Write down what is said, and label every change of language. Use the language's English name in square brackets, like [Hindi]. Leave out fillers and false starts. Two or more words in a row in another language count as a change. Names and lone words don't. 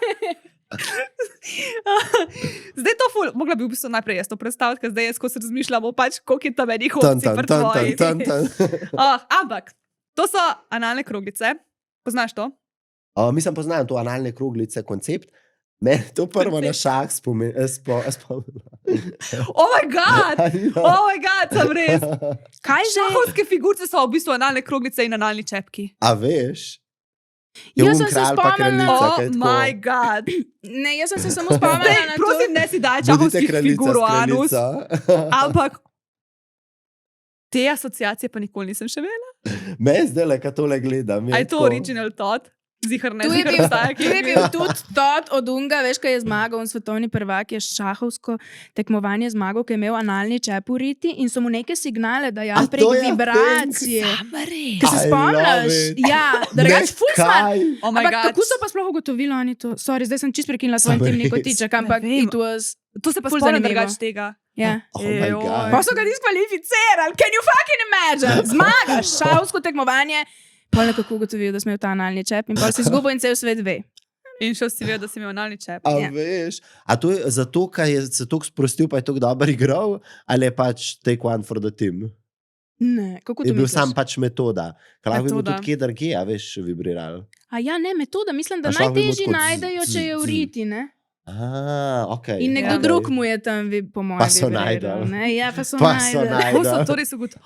[Slovenian] Zdaj to ful, mogla bi v bistvu najprej jaz to predstaviti, ker zdaj jaz, ko se razmišljamo, pač koliko je tam enih opcij pri tvojih. Ampak, to so analne kroglice. Poznaš to? Mislim, poznam to analne kroglice koncept. Mene to prvo na šah spomnila. [English] Oh my god! Oh my god, [Slovenian] sem res. Kaj že? Šahovske figurice so v bistvu analne kroglice in analni čepki. A veš? Jaz sem se spomnila- [English] Oh my god. [Slovenian] Ne, jaz sem se samo spomnila na to. Prosim, ne si daj šahovskih figur v anus. Ampak te asociacije pa nikoli nisem še imela. Me zdaj, ko tole gledam. A je to original Todd? Zihar ne, Tu je zihar bil, obstaja, tu je bil tudi Todd od Unga, veš, kaj je zmagal, on svetovni prvak je šahovsko tekmovanje zmagal, ki je imel analni čep v riti in so mu neke signale dajali A prek to je vibracije. Ker se [English] I [Slovenian] spomniš? [English] love it. [Slovenian] Ja, drugač ful smart. [English] Oh my [Slovenian] Ampak [English] god. [Slovenian] kako so pa sploh ugotovili oni to? Sorry, zdaj sem čist prekinila svoj Sem intimni res. kotiček, ampak Ne vem. [English] it was... [Slovenian] To se pa Ful spomnim zanimivo. drugač tega. Ja. [English] Oh my [Slovenian] Ejoj. [English] god. [Slovenian] Pa so ga diskvalificirali, [English] can you fucking imagine? [Slovenian] Zmagaš šahovsko tekmovanje, pol nekako ugotovil, da smo imeli ta analni čep in pol si izgubil in cel svet ve. In šel si vedel, da si imel analni čep. A Ja. veš? A to je zato, ker je se tako sprostil, pa je tako dobro igral, ali je pač [English] take one for the team? [Slovenian] Ne, kako Je to bil misliš? sam pač metoda. Ker lahko bi bil Metoda. tudi kje drugje, a veš, vibriral. A ja, ne, metoda, mislim, da A šlo bi najtežji mu tako najdejo, če je v riti, ne? Ok. In nekdo Ja. drug mu je tam, po mojem, Pa so najdel. Ja, pa so Pa so najdel. najdel. Kako so to res ugotovili?